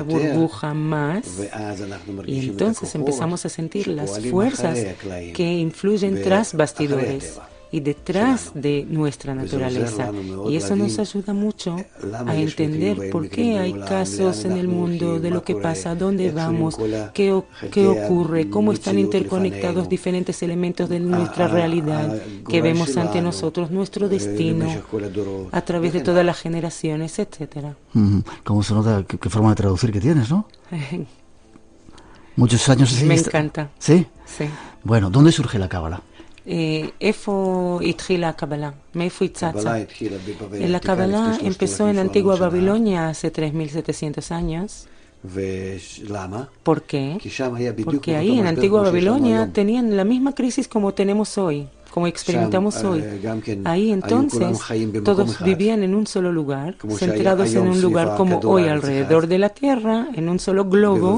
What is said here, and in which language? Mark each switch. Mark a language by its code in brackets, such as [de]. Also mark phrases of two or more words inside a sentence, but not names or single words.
[es] burbuja más, y entonces empezamos a sentir las fuerzas que influyen tras bastidores y detrás de nuestra naturaleza, y eso nos ayuda mucho a entender por qué hay casos en el mundo, de lo que pasa, dónde vamos, qué ocurre, cómo están interconectados diferentes elementos de nuestra realidad que vemos ante nosotros, nuestro destino a través de todas las generaciones, etcétera. ¿Cómo se nota qué forma de traducir que tienes, no? Muchos años así. Me encanta. ¿Sí? Sí. Bueno, ¿dónde surge la Cábala? [he] איפה התחילה הקבלה? מאיפה היא צצה? [es] La Kabbalah empezó en Antigua Babilonia hace 3.700 años. ¿Por qué? Porque ahí en Antigua Babilonia tenían la misma crisis como tenemos hoy, como experimentamos hoy. Ahí entonces todos vivían en un solo lugar, centrados en un lugar como hoy alrededor de la Tierra, en un solo globo.